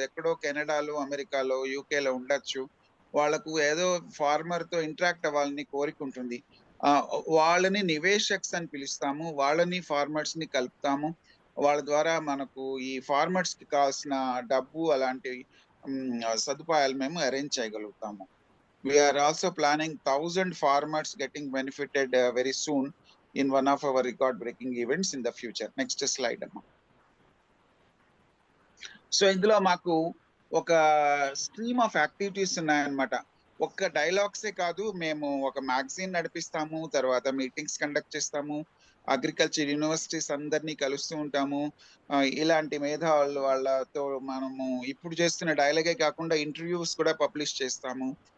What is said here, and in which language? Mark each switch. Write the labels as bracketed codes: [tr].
[te] ఎక్కడో కెనడాలో, అమెరికాలో, యూకేలో ఉండొచ్చు. వాళ్ళకు ఏదో ఫార్మర్ తో ఇంటరాక్ట్ అవ్వాలని కోరిక ఉంటుంది. వాళ్ళని నివేశక్స్ అని పిలుస్తాము. వాళ్ళని ఫార్మర్స్ ని కలుపుతాము. వాళ్ళ ద్వారా మనకు ఈ ఫార్మర్స్ కి కావాల్సిన డబ్బు అలాంటి సదుపాయాలు మేము అరేంజ్ చేయగలుగుతాము. [en] We are also planning 1,000 farmers getting benefited very soon in one of our record-breaking events in the future. Next slide, amma. [te] So ఇందులో మాకు ఒక స్ట్రీమ్ ఆఫ్ యాక్టివిటీస్ ఉన్నాయన్నమాట. ఒక్క డైలాగ్సే కాదు, మేము ఒక మ్యాగజైన్ నడిపిస్తాము, తర్వాత మీటింగ్స్ కండక్ట్ చేస్తాము, అగ్రికల్చర్ యూనివర్సిటీస్ అందరినీ కలుస్తూ ఉంటాము. ఇలాంటి మేధావులు వాళ్ళతో మనము ఇప్పుడు చేస్తున్న డైలాగే కాకుండా ఇంటర్వ్యూస్ కూడా పబ్లిష్ చేస్తాము.